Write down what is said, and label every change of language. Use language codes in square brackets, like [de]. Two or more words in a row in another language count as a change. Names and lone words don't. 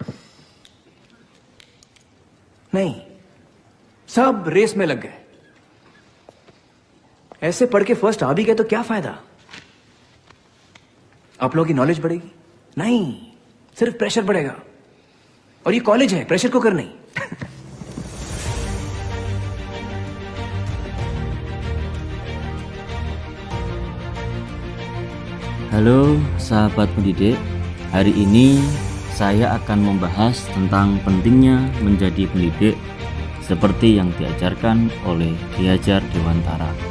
[hi] नहीं, सब रेस में लग गए। ऐसे पढ़ के फर्स्ट आ भी गए तो क्या फायदा? आप लोगों की नॉलेज बढ़ेगी? नहीं, सिर्फ प्रेशर बढ़ेगा। और ये कॉलेज है, [en] pressure cooker [hi] नहीं। [id] Halo sahabat pendidik, hari ini saya akan membahas tentang pentingnya menjadi pendidik seperti yang diajarkan oleh Ki Hajar Dewantara.